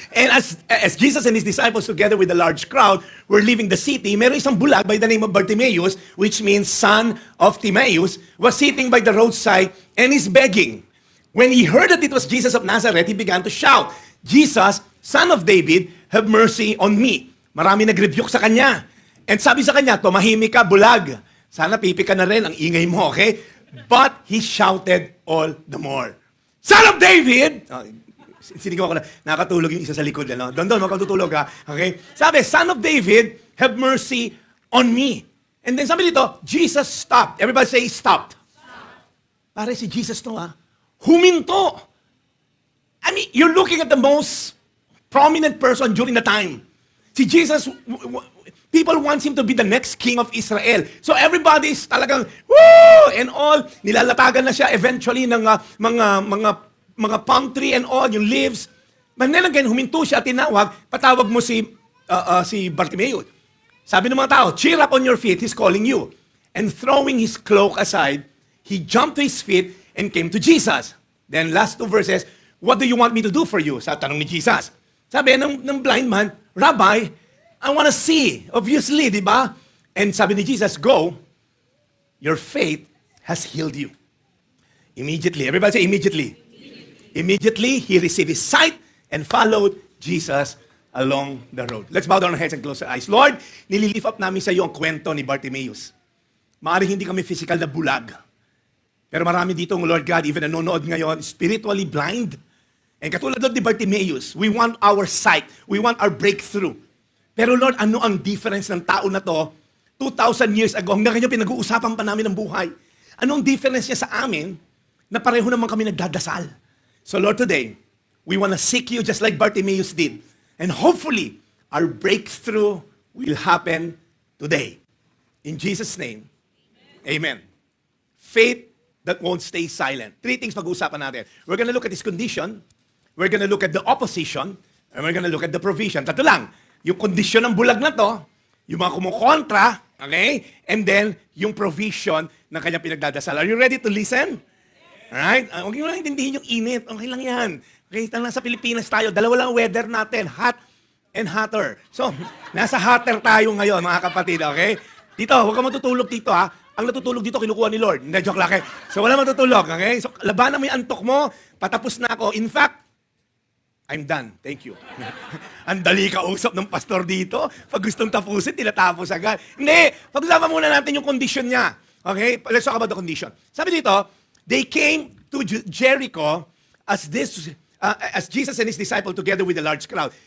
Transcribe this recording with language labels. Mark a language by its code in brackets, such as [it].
[en] And as Jesus and his disciples together with a large crowd were leaving the city, [tl] meron isang bulag [en] by the name of Bartimaeus, which means son of Timaeus, was sitting by the roadside and is begging. When he heard that it was Jesus of Nazareth, he began to shout, Jesus, Son of David, have mercy on me. [tl] Marami nag-rebuke sa kanya. And sabi sa kanya, tumahimik ka, bulag. Sana pipi ka na rin, ang ingay mo, okay? [en] But he shouted all the more, Son of David! [tl] Oh, sinigaw ko na, nakatulog yung isa sa likod. Ano? Doon, makatutulog ka. Okay? [en] Sabi, Son of David, have mercy on me. And then sabi dito, Jesus stopped. Everybody say, stopped. [tl] Pare si Jesus to, ha? Huminto. [en] I mean, you're looking at the most prominent person during the time. Si Jesus, people want him to be the next king of Israel. So everybody's talagang, woo! [tl] And all, nilalatagan na siya eventually ng mga palm tree and all, yung leaves. But then again, huminto siya, tinawag, patawag mo si Bartimaeus. Sabi ng mga tao, [en] cheer up on your feet, he's calling you. And throwing his cloak aside, he jumped to his feet and came to Jesus. Then last 2 verses, what do you want me to do for you? [tl] Sa tanong ni Jesus. [en] Sabi ng blind man, Rabbi, I want to see. Obviously, di ba? And sabi ni Jesus, go your faith has healed you. Immediately. Everybody say immediately. Immediately, he received his sight and followed Jesus along the road. Let's bow down our heads and close our eyes. [tl] Lord, nililift up namin sa iyo ang kwento ni Bartimaeus. Maaaring hindi kami physical na bulag. Pero marami dito, Lord God, even nanonood ngayon, spiritually blind. [en] And katulad ni Bartimaeus, we want our sight. We want our breakthrough. [tl] Pero Lord, ano ang difference ng tao na to 2,000 years ago? Hanggang ngayon pinag-uusapan pa namin ng buhay. Anong difference niya sa amin na pareho naman kami nagdadasal? [en] So Lord, today, we want to seek you just like Bartimaeus did. And hopefully, our breakthrough will happen today. In Jesus' name, amen. Faith that won't stay silent. 3 things [tl] pag-uusapan natin. [en] We're gonna look at his condition, we're gonna look at the opposition, and we're gonna look at the provision. [tl] Tatlo lang. Yung kondisyon ng bulag na to, yung mga kumukontra, okay? [en] And then, [tl] yung provision ng kanyang pinagdadasal. [en] Are you ready to listen? Alright? [tl] Huwag nyo lang intindihin yung init. Okay lang yan. Okay, lang sa Pilipinas tayo. Dalawa lang weather natin. Hot and hotter. So, nasa hotter tayo ngayon, mga kapatid. Okay? Dito, huwag ka matutulog dito, ha? Ang natutulog dito, kinukuha ni Lord. Hindi, joke lang. Okay? So, wala matutulog. Okay? So, labanan mo yung antok mo. Patapos na ako. [en] In fact, I'm done. Thank you. [tl] Ang dali ka usap ng pastor dito. Pag gustong tapusin, tinatapos agad. Hindi. Pag-usapan muna natin yung condition niya. Okay? [en] Let's talk about the condition. [tl] Sabi dito, [en] they came to Jericho as Jesus and his disciple together with a large crowd.